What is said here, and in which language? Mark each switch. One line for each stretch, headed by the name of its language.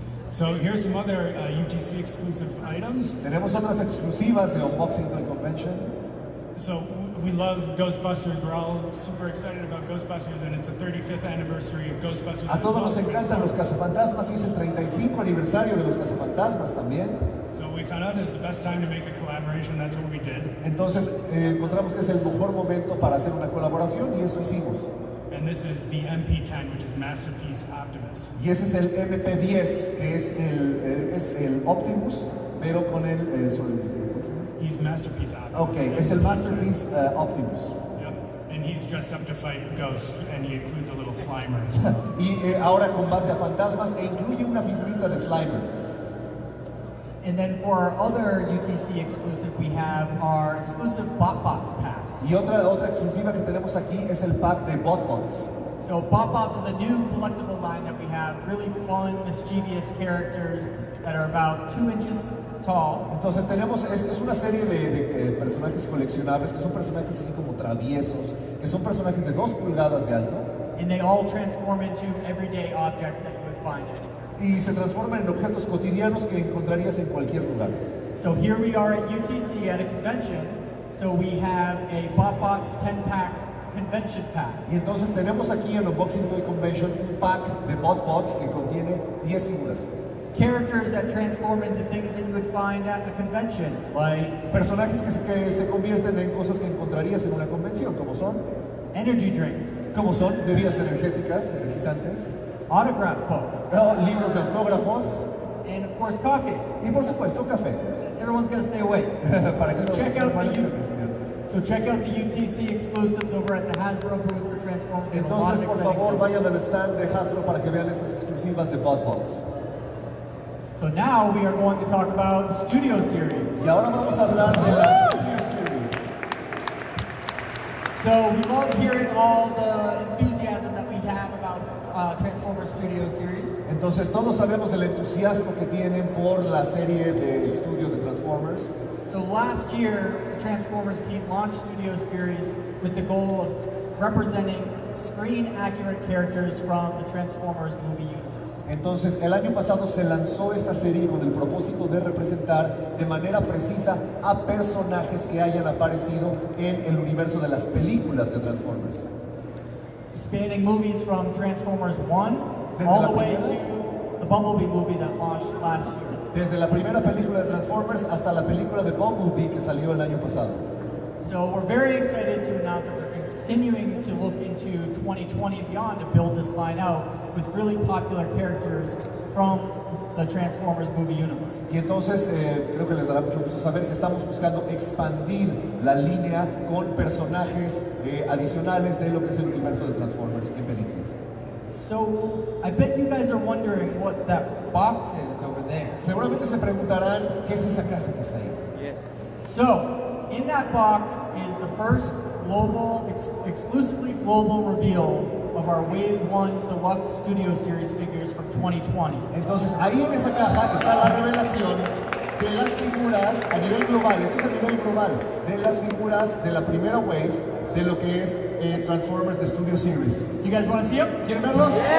English: So here's some other UTC exclusive items.
Spanish: Tenemos otras exclusivas de Unboxing Toy Convention.
English: So we love Ghostbusters. We're all super excited about Ghostbusters, and it's the 35th anniversary of Ghostbusters.
Spanish: A todos nos encantan los cazafantasmas y es el 35 aniversario de los cazafantasmas también.
English: So we found out it was the best time to make a collaboration. That's what we did.
Spanish: Entonces encontramos que es el mejor momento para hacer una colaboración y eso hicimos.
English: And this is the MP10, which is Masterpiece Optimus.
Spanish: Y ese es el MP10, que es el Optimus, pero con el...
English: He's Masterpiece Optimus.
Spanish: Ok, es el Masterpiece Optimus.
English: Yep. And he's dressed up to fight Ghost, and he includes a little Slimer.
Spanish: Y ahora combate a fantasmas e incluye una figurita de Slimer.
English: And then for our other UTC exclusive, we have our exclusive BotBots pack.
Spanish: Y otra exclusiva que tenemos aquí es el pack de BotBots.
English: So BotBots is a new collectible line that we have. Really fun, mischievous characters that are about 2 inches tall.
Spanish: Entonces tenemos, es una serie de personajes coleccionables que son personajes así como traviesos, que son personajes de 2 pulgadas de alto.
English: And they all transform into everyday objects that you would find anywhere.
Spanish: Y se transforman en objetos cotidianos que encontrarías en cualquier lugar.
English: So here we are at UTC at a convention. So we have a BotBots 10-pack convention pack.
Spanish: Y entonces tenemos aquí en Unboxing Toy Convention un pack de BotBots que contiene 10 figuras.
English: Characters that transform into things that you would find at the convention, like
Spanish: Personajes que se convierten en cosas que encontrarías en una convención, como son
English: energy drinks,
Spanish: como son bebidas energéticas, energizantes,
English: autograph books,
Spanish: libros de autógrafos
English: and of course coffee.
Spanish: y por supuesto café.
English: Everyone's gonna stay awake.
Spanish: Para que los
English: check out the
Spanish: normales U- que se diviertan.
English: So check out the UTC exclusives over at the Hasbro booth for Transformers. We have a lot
Spanish: Entonces,
English: of
Spanish: por
English: exciting
Spanish: favor,
English: things.
Spanish: vayan al stand de Hasbro para que vean estas exclusivas de BotBots.
English: So now we are going to talk about Studio Series.
Spanish: Y ahora vamos a hablar de la Studio Series.
English: So we love hearing all the enthusiasm that we have about Transformers Studio Series.
Spanish: Entonces, todos sabemos del entusiasmo que tienen por la serie de estudio de Transformers.
English: So last year, the Transformers team launched Studio Series with the goal of representing screen-accurate characters from the Transformers movie universe.
Spanish: Entonces, el año pasado se lanzó esta serie con el propósito de representar de manera precisa a personajes que hayan aparecido en el universo de las películas de Transformers.
English: Spanning movies from Transformers 1
Spanish: Desde
English: all
Spanish: la
English: the way
Spanish: primera.
English: to the Bumblebee movie that launched last year.
Spanish: Desde la primera película de Transformers hasta la película de Bumblebee que salió el año pasado.
English: So we're very excited to announce that we're continuing to look into 2020 and beyond to build this line out with really popular characters from the Transformers movie universe.
Spanish: Y entonces creo que les dará mucho gusto saber que estamos buscando expandir la línea con personajes adicionales de lo que es el universo de Transformers en películas.
English: So I bet you guys are wondering what that box is over there.
Spanish: Seguramente se preguntarán qué es esa caja que está ahí.
English: So in that box is the first global, exclusively global reveal of our Wave 1 Deluxe Studio Series figures from 2020.
Spanish: Entonces ahí en esa caja está la revelación de las figuras a nivel global, esto es a nivel global, de las figuras de la primera wave de lo que es Transformers The Studio Series.
English: You guys want to see them?
Spanish: ¿Quieren verlos?